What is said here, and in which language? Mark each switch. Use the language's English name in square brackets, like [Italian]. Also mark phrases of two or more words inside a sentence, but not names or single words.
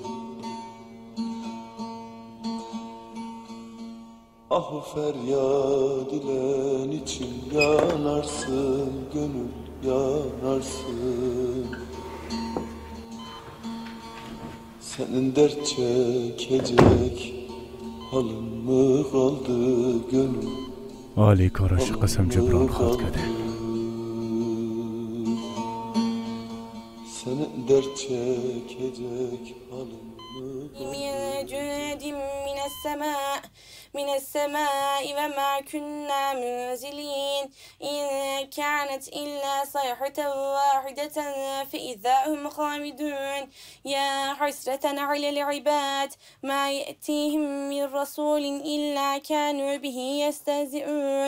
[Turkish] Ah feryat dilen için yanarsın gönül yanarsın. Senin dert çekecek halın mı kaldı gönül? [Persian] عالی کاراش قسم جبران خواد کرده. [Turkish] Senin dert çekecek halın mı kaldı? [Arabic] من السماء وما كنا منزلين إن كانت إلا صيحة واحدة فإذا هم خامدون يا حسرة على العباد ما يأتيهم من رسول إلا كانوا به يستهزئون